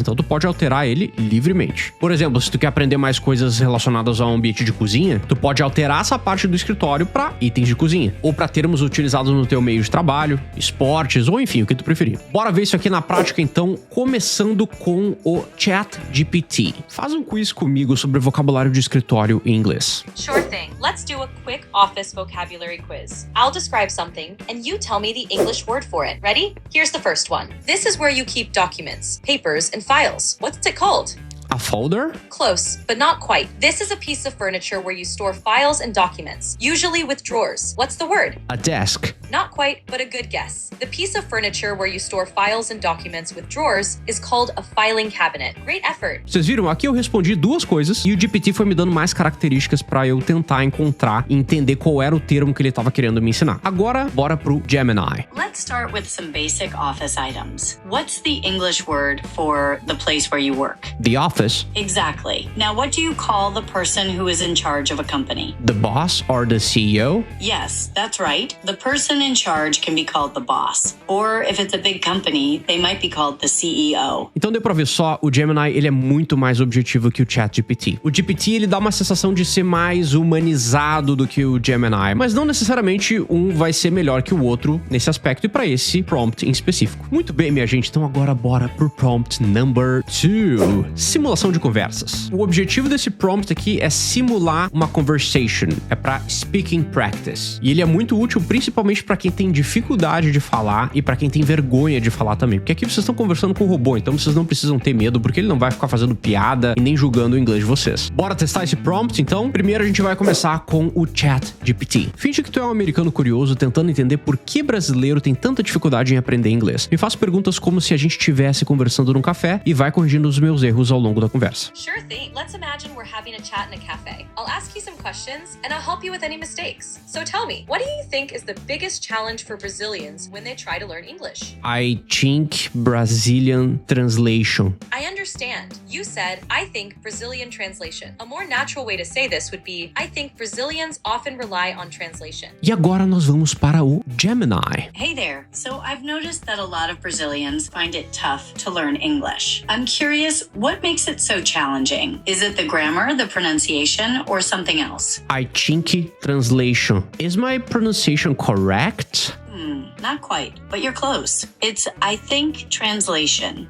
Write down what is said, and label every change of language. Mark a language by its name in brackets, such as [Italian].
[Portuguese] Então tu pode alterar ele livremente. Por exemplo, se tu quer aprender mais coisas relacionadas ao ambiente de cozinha, tu pode alterar essa parte do escritório para itens de cozinha, ou para termos utilizados no teu meio de trabalho, esportes, ou enfim, o que tu preferir. Bora ver isso aqui na prática, então, começando com o ChatGPT. Faz um quiz comigo sobre vocabulário de escritório em inglês. [English] Sure thing. Let's do a quick office vocabulary quiz. I'll describe something, and you tell me the English word for it. Ready? Here's the first one. This is where you keep documents, papers, and files. What's it called? A folder? Close, but not quite. This is a piece of furniture where you store files and documents, usually with drawers. What's the word? A desk. Not quite, but a good guess. The piece of furniture where you store files and documents with drawers is called a filing cabinet. Great effort. [Portuguese] Vocês viram? Aqui eu respondi duas coisas e o GPT foi me dando mais características pra eu tentar encontrar e entender qual era o termo que ele tava querendo me ensinar. Agora, bora pro Gemini. [English] Let's start with some basic office items. What's the English word for the place where you work? The office. Exactly. Now, what do you call the person who is in charge of a company? The boss or the CEO? Yes, that's right. The person in charge can be called the boss. Or if it's a big company, they might be called the CEO. [Portuguese] Então deu pra ver só, o Gemini ele é muito mais objetivo que o ChatGPT. O GPT ele dá uma sensação de ser mais humanizado do que o Gemini, mas não necessariamente um vai ser melhor que o outro nesse aspecto e para esse prompt em específico. Muito bem, minha gente, então agora bora pro prompt number 2. Simulação de conversas. O objetivo desse prompt aqui é simular uma conversation, é para speaking practice. E ele é muito útil principalmente para quem tem dificuldade de falar e para quem tem vergonha de falar também, porque aqui vocês estão conversando com o robô, então vocês não precisam ter medo, porque ele não vai ficar fazendo piada e nem julgando o inglês de vocês. Bora testar esse prompt, então? Primeiro a gente vai começar com o ChatGPT. Finge que tu é um americano curioso tentando entender por que brasileiro tem tanta dificuldade em aprender inglês. Me faz perguntas como se a gente estivesse conversando num café e vai corrigindo os meus erros ao longo da conversa. [English] Sure thing. Let's imagine we're having a chat in a cafe. I'll ask you some questions, and I'll help you with any mistakes. So tell me, what do you think is the biggest challenge for Brazilians when they try to learn English? I think Brazilian translation. I understand. You said, I think Brazilian translation. A more natural way to say this would be, I think Brazilians often rely on translation. [Portuguese] E agora nós vamos para o Gemini. [English] Hey there. So I've noticed that a lot of Brazilians find it tough to learn English. I'm curious, what makes it so challenging? Is it the grammar, the pronunciation, or something else? I think translation. Is my pronunciation correct? Not quite, but you're close. It's I think translation.